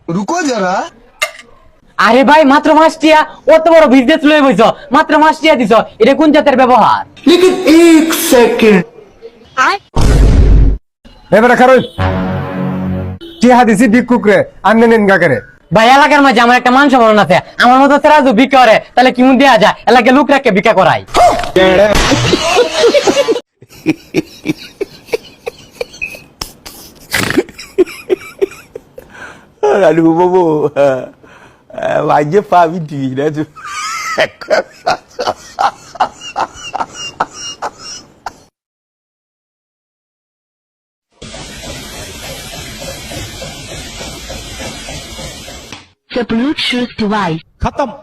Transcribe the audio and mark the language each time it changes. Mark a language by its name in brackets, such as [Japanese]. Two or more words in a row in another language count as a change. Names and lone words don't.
[Bangla] আরে ভাই মাত্র 5 টিয়া, অত বড় বিজনেস লয়ে বইছো, মাত্র 5 টিয়া দিছো, এটা কোন জাতের ব্যবহার? এবারে খারো টিহা দিছি ভিক্ষুক রে, আন্নে নেন গাকে। ভাই এলাকার মাঝে আমার একটা মান সম্মান আছে, আমার মতো তারা যদি ভিক্ষা করে তাহলে কেমন দেয়া যায়? এলাকায় লোক রাখে ভিক্ষা করাই। [Malay] Lalu bobo, wajib paham diri dah tu. [English] The Bluetooth device